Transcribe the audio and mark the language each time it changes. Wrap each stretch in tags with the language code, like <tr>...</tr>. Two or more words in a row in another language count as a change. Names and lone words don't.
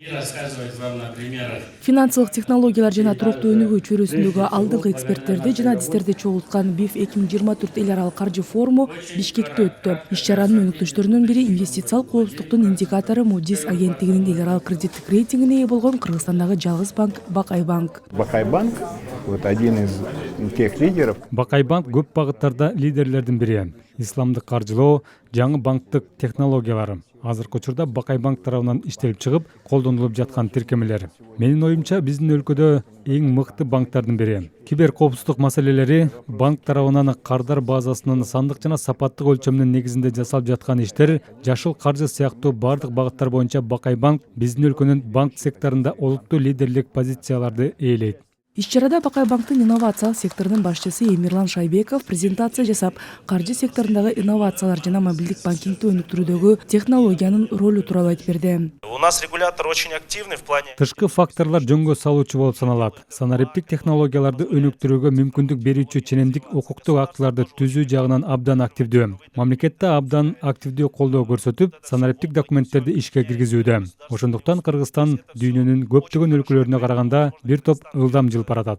<ru>И рассказывать вам на примерах.</ru> <ky>Финансылык технологиялар жана туруктуу өнүгүү чөйрөсүндөгү алдыңкы эксперттерди жана адистерди чогулткан БИФ 2024 эл аралык каржы форуму Бишкекте өттү. Иш-чаранын өнүктүштөрүнүн бири инвестициялык коопсуздуктун индикатору Moody's агенттигинин эл аралык кредиттик рейтингине ээ болгон Кыргызстандагы жалгыз банк Бакай банк.</ky> <ru>Бакай банк вот один из тех лидеров.</ru> <ky>Бакай банк көп багыттарда лидерлердин бири. Исламдык каржылоо, жаңы банктык технологиялары. Азыркы учурда Бакай банк тарабынан иштелип чыгып, колдонулуп жаткан тиркемелер. Менин оюмча, биздин өлкөдө эң мыкты банктардын бири. Кибер коопсуздук маселелери банк тарабынан кардар базасынын сандык жана сапаттык өлчөмүнүн негизинде жасалып жаткан иштер, жашыл каржы сыяктуу бардык багыттар боюнча Бакай банк биздин өлкөнүн банк секторунда олуттуу лидерлик позицияларды ээлейт. Иш-чарада Бакай банктын инновациялык секторунун башчысы Эмирлан Шайбеков презентация жасап, каржы секторундагы инновациялар жана мобилдик банкингди өнүктүрүүдөгү технологиянын ролу тууралуу айтып берди.</ky> <ru>У нас регулятор очень активный в плане.</ru> <ky>Тышкы факторлор жөнгө салуучу болуп саналат. Санариптик технологияларды өнүктүрүүгө мүмкүндүк берүүчү ченемдик укуктук актыларды түзүү жагынан абдан активдүү. Мамлекетте абдан активдүү колдоо көрсөтүп, санариптик документтерди ишке киргизүүдө. Ошондуктан Кыргызстан дүйнөнүн көптөгөн өлкөлөрүнө караганда бир топ ылдам жыл баратат.</ky>